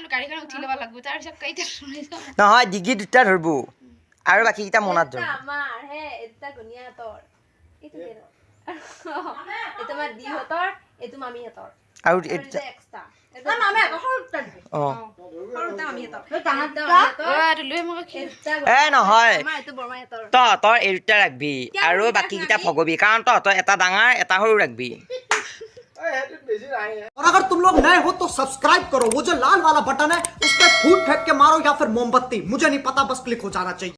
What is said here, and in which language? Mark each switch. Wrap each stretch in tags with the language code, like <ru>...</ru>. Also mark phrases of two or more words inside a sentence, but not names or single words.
<as>নহয় ডিগি 2টা ধৰিব আৰু বাকীকেইটা মনাত ধৰিব আৰু নহয় তহঁতৰ এই 2টা ৰাখবি আৰু বাকীকেইটা ভগবি কাৰণ তহঁতৰ এটা ডাঙৰ এটা সৰু ৰাখবি</as> <hi>और अगर तुम लोग नए हो तो सब्सक्राइब करो वो जो लाल वाला बटन है उस पर फूट फेंक के मारो या फिर मोमबत्ती मुझे नहीं पता बस क्लिक हो जाना चाहिए</hi>